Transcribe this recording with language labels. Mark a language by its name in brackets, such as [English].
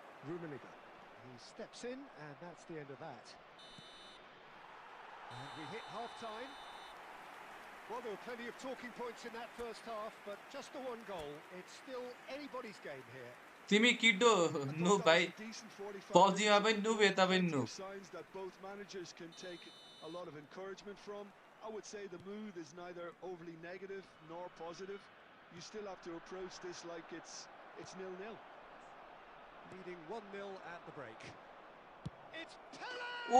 [English] Rummenigge. He steps in, and that's the end of that. And we hit half-time. Well, there were plenty of talking points in that first half, but just the one goal. It's still anybody's game here. [Nepali] तिमी किड्डो नु भाइ पब्जीमा पनि नुब यता पनि नुब [English] Signs that both managers can take a lot of encouragement from. I would say the mood is neither overly negative nor positive. You still have to approach this like it's 0-0. Leading 1-0 at the break. It's Pele!